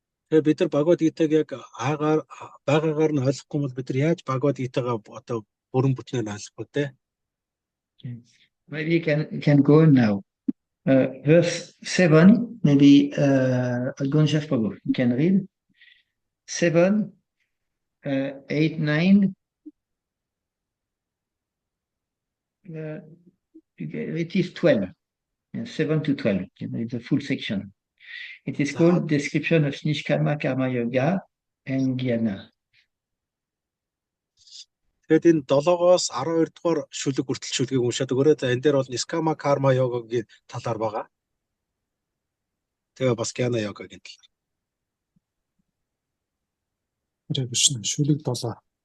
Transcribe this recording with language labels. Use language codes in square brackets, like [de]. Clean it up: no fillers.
[mn] Тэгээ бид нар Бхагавад Гитаг яг байгаагаар нь ойлгохгүй бол бид нар яаж Бхагавад Гитагаа одоо бүрэн бүтнээр ойлгох вэ? [en] Maybe we can go now. Verse 7, maybe Gonjaf Prabhu, you can read. 7, 8, 9. It is 12. 7 to 12. You know, it's a full section. It is called Description of Nishkama Karma Yoga and Jnana. [mn] Тэгээд энэ 7-оос 12 дугаар шүлэг хүртэл шүлгийг уншаад өгөөрэй. За энэ дээр бол Niskama Karma Yoga-гийн талаар байгаа. Тэгээ бас Jnana Yoga-гийн талаар. Хрэ Кришна шүлэг 7.